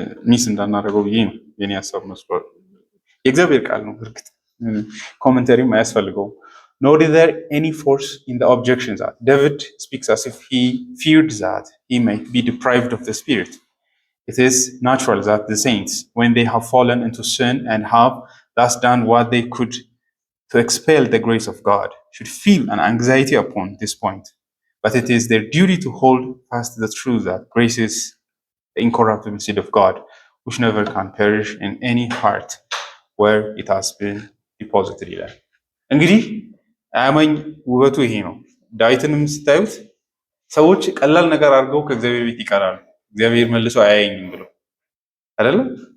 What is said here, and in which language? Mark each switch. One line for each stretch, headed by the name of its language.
Amharic: ሚስ እንዳናደርገው ብዬ ነው የኔ ሀሳብ መስሏል። የእግዚአብሔር ቃል ነው። እርግጥ ኮመንተሪም አያስፈልገውም።
English: Nor is there any force in the objection that David speaks as if he feared that he might be deprived of the Spirit. It is natural that the saints, when they have fallen into sin and have thus done what they could to expel the grace of God, should feel an anxiety upon this point. But it is their duty to hold fast the truth that grace is the incorruptible seed of God, which never can perish in any heart where it has been deposited
Amharic: ይላል። እንግዲህ አያማኝ ውበቱ ይሄ ነው። ዳዊትንም ስታዩት ሰዎች ቀላል ነገር አድርገው ከእግዚአብሔር ቤት ይቀራሉ፣ እግዚአብሔር መልሶ አያየኝም ብሎ አይደለም።